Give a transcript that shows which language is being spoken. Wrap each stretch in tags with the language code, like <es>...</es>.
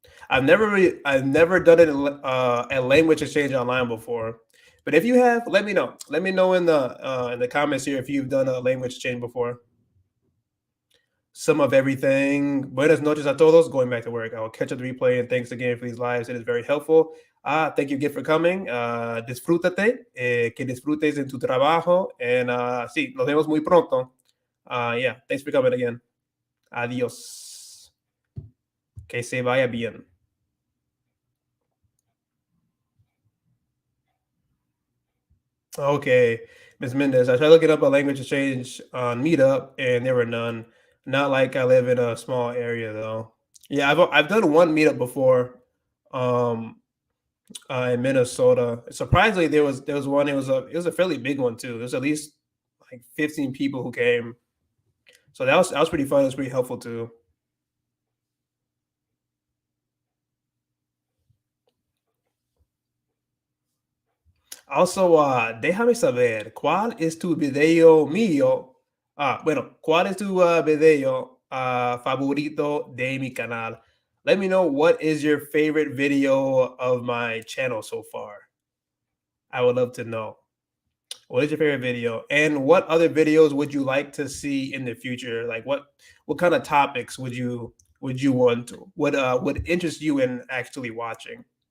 <en>I've never done it a language exchange online before. But if you have, let me know. Let me know in the comments here if you've done a language exchange before. Some of everything.</en> <es>Buenas noches a todos.</es> <en>Going back to work. I will catch up the replay, and thanks again for these lives. It is very helpful. Thank you again for coming.</en> <es>Disfrútate. Que disfrutes en tu trabajo. And sí, nos vemos muy pronto.</es> <en>Yeah, thanks for coming again.</en> <es>Adiós. Que se vaya bien.</es> <en>Okay, Ms. Mendez. I tried looking up a language exchange on Meetup, and there were none. Not like I live in a small area though. Yeah, I've done one meetup before, um, in Minnesota. Surprisingly, there was one. It was a fairly big one too. There's at least like 15 people who came. So that was pretty fun. It was pretty helpful too.</en> <es>Also, déjame saber, ¿cuál es tu video mío? Bueno, ¿cuál es tu video favorito de mi canal?</es> <en>Let me know what is your favorite video of my channel so far. I would love to know. What is your favorite video? And what other videos would you like to see in the future? Like what kind of topics would you want to would interest you in actually watching?</en>